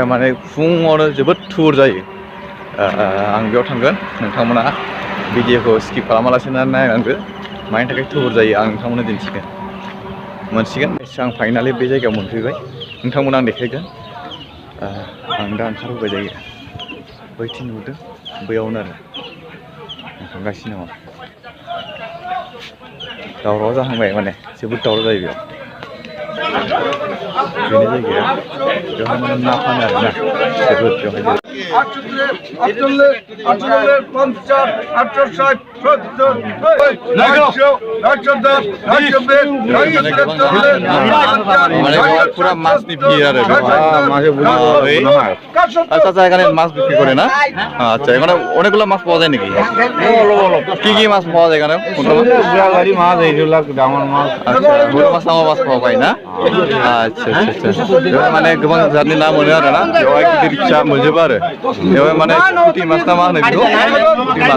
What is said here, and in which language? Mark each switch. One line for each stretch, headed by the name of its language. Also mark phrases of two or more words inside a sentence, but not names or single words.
Bodo: माने फुङावनो जोबोद थुबुर जायो आं बेयाव थांगोन नोंथांमोना भिडिअखौ स्किप खालामालासिनो नायनांगो मानि थाखाय थुबुर जायो आं नोंथांमोननो दिन्थिगोन मोनसिगोन आं फाइनालि बे जायगायाव मोनफैबाय नोंथांमोना आं देखायगोन आं दा ओंखारबोबाय जायो बैथिं नुदों बैयावनो आरो थांगासिनो दङ दावराव जाहांबाय माने जोबोद दावराव जायो बेयाव बेनि जायगाया बेवहाय माने ना फानो आरोना जोबोद बेवहाय
Bangla: পুরা মাছ বিক্রি আর আচ্ছা আচ্ছা এখানে মাছ বিক্রি করে না আচ্ছা এখানে অনেকগুলো মাছ পাওয়া যায় নাকি কি কি মাছ পাওয়া যায় এখানে মাছ এইগুলা ডাঙর মাছ বড় মাছ আমার মাছ পাওয়া যায় না আচ্ছা আচ্ছা আচ্ছা মানে
Bodo: গোबां जातनि ना मोनो आरो ना बेवहाय गिदिर फिसा मोनजोबो आरो बेवहाय माने पुथि माछ ना मा होनो बेखौ पुथि माछ